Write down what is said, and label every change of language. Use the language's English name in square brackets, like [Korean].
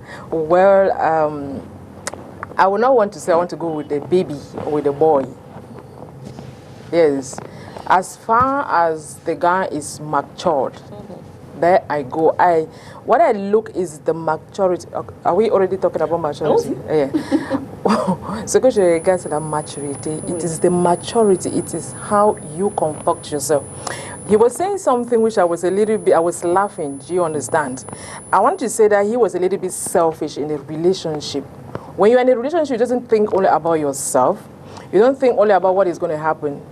[English] Well, I would not want to say I want to go with a baby or with a boy. Yes. As far as the guy is matured, there I go. What I look is the maturity. Are we already talking about maturity? Yeah. [French] Ce que je regarde, c'est la maturité. [English] It is the maturity. It is how you conduct yourself. He was saying something which I was laughing. Do you understand? I want to say that he was a little bit selfish in a relationship. When you're in a relationship, you don't think only about yourself. You don't think only about what is going to happen.